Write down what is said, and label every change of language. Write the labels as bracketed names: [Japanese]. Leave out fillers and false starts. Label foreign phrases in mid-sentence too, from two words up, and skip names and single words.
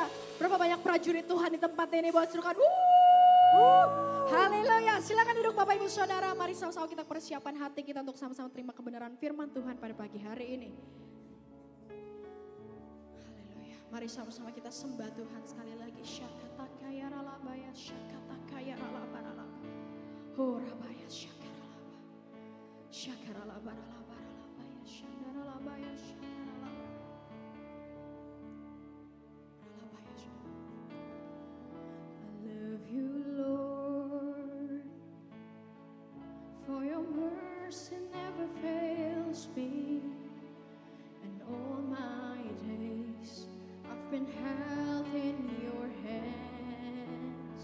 [Indonesian] Berapa banyak prajurit Tuhan di tempat ini, buat serukan. Haleluya. Silakan duduk Bapak Ibu Saudara. Mari sama-sama kita persiapan hati kita untuk sama-sama terima kebenaran firman Tuhan pada pagi hari ini. Haleluya. Mari sama-sama kita sembah Tuhan sekali lagi. Syakatakaya ralabaya, syakatakaya ralabaralaba. Horabaya syakaralaba. Syakaralabaralabaralabaya, syandaralabaya, syakaralaba. Ralabaya, [English] I love you, Lord, for your mercy never fails me, and all my days I've been held in your hands.